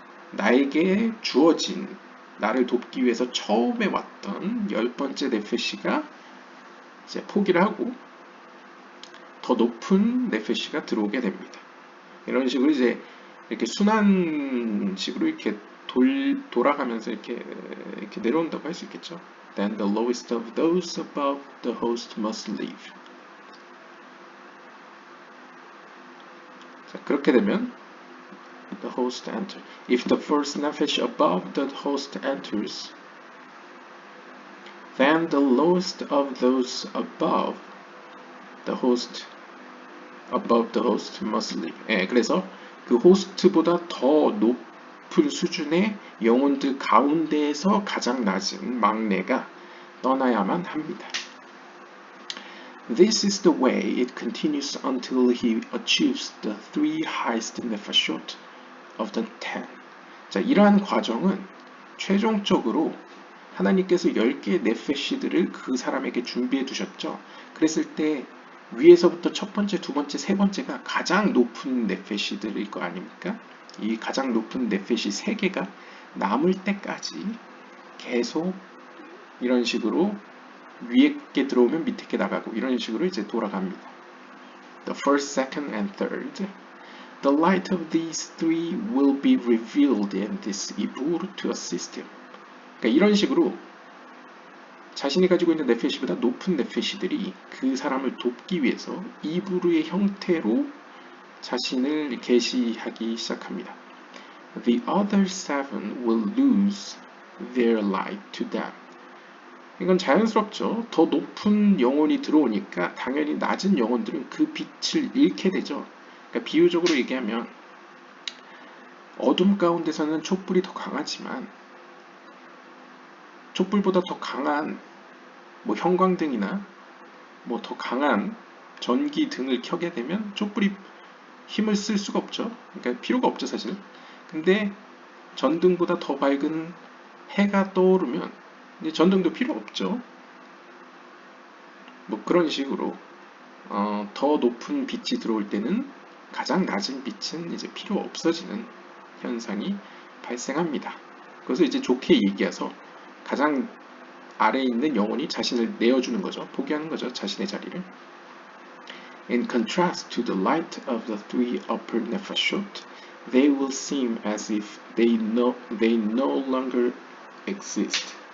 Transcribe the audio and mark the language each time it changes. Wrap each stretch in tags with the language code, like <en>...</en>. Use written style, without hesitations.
<ko>나에게 주어진, 나를 돕기 위해서 처음에 왔던 10번째 네페시가 이제 포기를 하고 더 높은 네페시가 들어오게 됩니다. 이런 식으로 이제 이렇게 순환식으로 이렇게 돌아가면서 이렇게 내려온다고 할 수 있겠죠.</ko> <en>Then the lowest of those above the host must leave.</en> <ko>자, 그렇게 되면</ko> <en>the host enter. If the first nephesh above the host enters, then the lowest of those above the host must leave.</en> <ko>예, 그래서 그 호스트보다 더 높은 수준의 영혼들 가운데에서 가장 낮은 막내가 떠나야만 합니다.</ko> <en>This is the way it continues until he achieves the 3 highest nefashot of the 10.</en> <ko>자, 이러한 과정은 최종적으로 하나님께서 10개의 네페시들을 그 사람에게 준비해 두셨죠. 그랬을 때 위에서부터 첫 번째, 두 번째, 세 번째가 가장 높은 네페시들일 거 아닙니까? 이 가장 높은 네페시 3개가 남을 때까지 계속 이런 식으로 위에 게 들어오면 밑에 게 나가고 이런 식으로 이제 돌아갑니다.</ko> <en>The first, second, and third. The light of these 3 will be revealed in this ibur to assist him.</en> <ko>그러니까 이런 식으로 자신이 가지고 있는 네페시보다 높은 네페시들이 그 사람을 돕기 위해서 이브루의 형태로 자신을 계시하기 시작합니다.</ko> <en>The other 7 will lose their light to them.</en> <ko>이건 자연스럽죠. 더 높은 영혼이 들어오니까 당연히 낮은 영혼들은 그 빛을 잃게 되죠. 그러니까 비유적으로 얘기하면 어둠 가운데서는 촛불이 더 강하지만 촛불보다 더 강한 뭐 형광등이나 뭐 더 강한 전기등을 켜게 되면 촛불이 힘을 쓸 수가 없죠. 그러니까 필요가 없죠, 사실. 근데 전등보다 더 밝은 해가 떠오르면 이제 전등도 필요 없죠. 뭐 그런 식으로 더 높은 빛이 들어올 때는 가장 낮은 빛은 이제 필요 없어지는 현상이 발생합니다. 그래서 이제 좋게 얘기해서 가장 아래에 있는 영혼이 자신을 내어주는 거죠. 포기하는 거죠. 자신의 자리를.</ko> <en>In contrast to the light of the 3 upper nefashot, they will seem as if they no longer exist.</en>